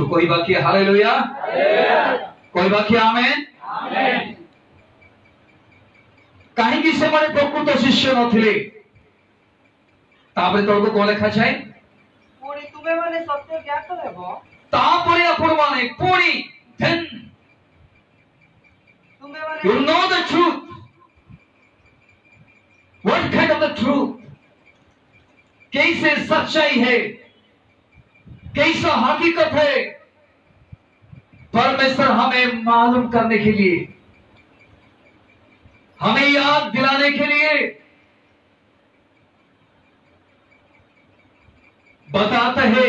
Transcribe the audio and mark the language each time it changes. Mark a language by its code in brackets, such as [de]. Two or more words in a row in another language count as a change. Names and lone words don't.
[or] କହିବା କି ହାଲେଲୁୟା? କହିବା କି ଆମେନ୍? କାହିଁକି ସେମାନେ ପ୍ରକୃତ ଶିଷ୍ୟ ନଥିଲେ? ତାପରେ ତଳକୁ କଣ ଲେଖାଯାଏ? ପୁଣି ତୁମେମାନେ ସତ୍ୟ ଜ୍ଞାତ ହେବ। ତାପରେ ଆପଣମାନେ ପୁଣି then ତୁମେମାନେ [en] you know the truth. What kind of the truth? [hi] कैसे सच्चाई है, कैसा हकीकत है, परमेश्वर हमें मालूम करने के लिए, हमें याद दिलाने के लिए बताते हैं।